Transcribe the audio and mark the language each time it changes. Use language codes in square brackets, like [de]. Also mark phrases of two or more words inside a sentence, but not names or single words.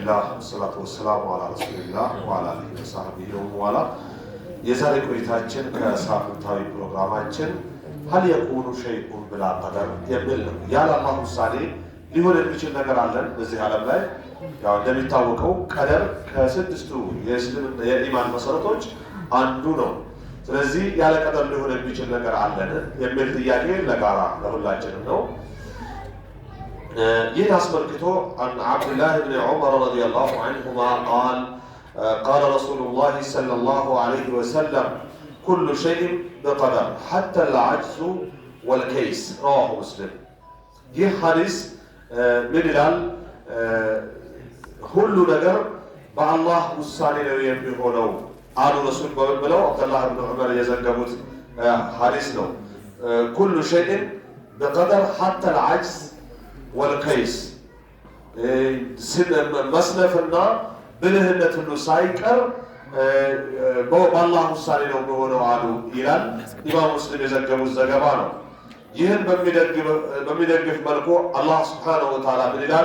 [ar] بسم الله والصلاة والسلام على رسول الله وعلى آله وصحبه ومن والاه። [am] የዛሬ ቆይታችን ከሳምንታዊ ፕሮግራማችን [ar] هل يكون شيء بلا قدر [am] የሚል ነው። ያለ አላህ ውሳኔ ሊሆን የሚችል ነገር አለን በዚህ ዓለም ላይ? ያው እንደሚታወቀው ቀደር ከስድስቱ የእስልምና የኢማን መሰረቶች አንዱ ነው። ስለዚህ ያለ ቀደር ሊሆን የሚችል ነገር አለን የሚል ጥያቄ ለጋራ ለሁላችንም ነው። ይህን አስመልክቶ [ar] عن عبد الله بن عمر رضي الله عنهما قال رسول الله صلى الله عليه وسلم كل شيء بقدر حتى العجز والكيس رواه مسلم። [am] ይህ ሐዲስ ምን ይላል? ሁሉ ነገር በአላህ ውሳኔ ነው የሚሆነው አሉ ረሱል ብለው አብዱላህ ብን ዑመር የዘገቡት ሐዲስ ነው። [ar] كل شيء بقدر حتى العجز والكيس [am] መስነፍና ብልህነት ሁሉ ሳይቀር በአላህ ውሳኔ ነው የሚሆነው አሉ ይላል። ኢማም ሙስሊም የዘገቡት ዘገባ ነው። ይህን በሚደግፍ መልኩ አላህ [ar] سبحانه وتعالى [am] ምን ይላል?